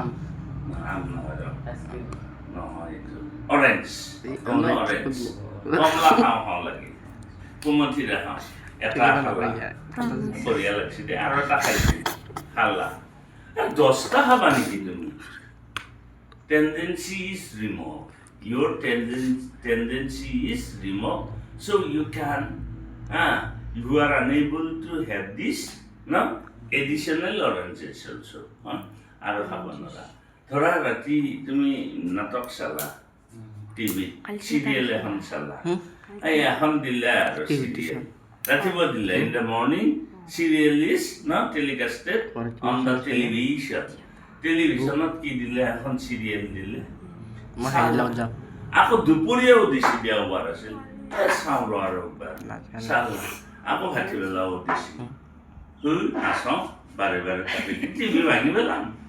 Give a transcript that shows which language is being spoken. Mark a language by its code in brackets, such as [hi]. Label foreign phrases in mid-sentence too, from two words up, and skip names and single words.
[as] আম নহয় নহয় এইটো [en] orange orange [as] কমলা খাওঁ লাগে কুমঠিৰে খাওঁ এটা খালা বঢ়িয়া লাগছে দে আৰু এটা খাইছি খালা 10টা খাবা নেকি তুমি [en] tendency is removed. Your tendency is removed, so you can, you are unable to have this, no, additional oranges also. [as] আৰু খাব নোৱাৰা ধৰা ৰাতি তুমি নাটক চালা [en] TV serial [as] এখন চালা এই এখন দিলা আৰু চিৰিয়েল ৰাতিপুৱা দিলা [en] in the morning serial is not telecasted on the television. [as] টেলিভিশনত কি দিলে এখন চিৰিয়েল দিলে আকৌ দুপৰীয়াও দিছে দেওবাৰ আছিল চাওঁ ৰ আৰু চালা আকৌ ভাটিবেলাও দিছে নাচাওঁ বাৰে বাৰে কাটি টিভি ভাঙি পেলাম